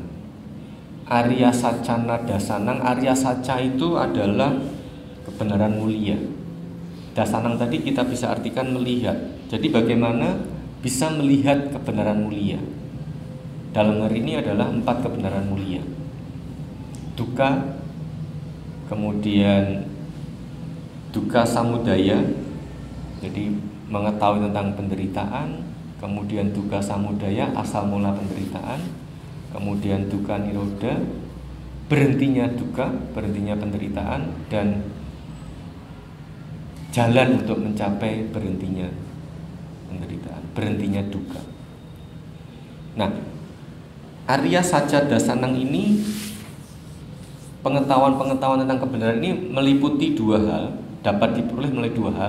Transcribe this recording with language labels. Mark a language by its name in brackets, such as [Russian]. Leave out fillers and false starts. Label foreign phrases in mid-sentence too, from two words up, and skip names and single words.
[Pali] Arya Sacana Dasanang, Arya Saca [Indonesian] itu adalah kebenaran mulia. Dasanang tadi kita bisa artikan melihat. Jadi bagaimana bisa melihat kebenaran mulia? Dalam hari ini adalah 4 kebenaran mulia. Dukkha, kemudian [Pali] dukkha samudaya, [Indonesian] jadi mengetahui tentang penderitaan, kemudian [Pali] dukkha samudaya, [Indonesian] asal mula penderitaan, kemudian [Pali] dukkha nirodha, [Indonesian] berhentinya dukkha, berhentinya penderitaan, dan jalan untuk mencapai berhentinya penderitaan, berhentinya dukkha. Nah, [Pali] Arya Saca Dasanang [Indonesian] ini, pengetahuan-pengetahuan tentang kebenaran ini meliputi 2 hal, dapat diperoleh melalui 2 hal.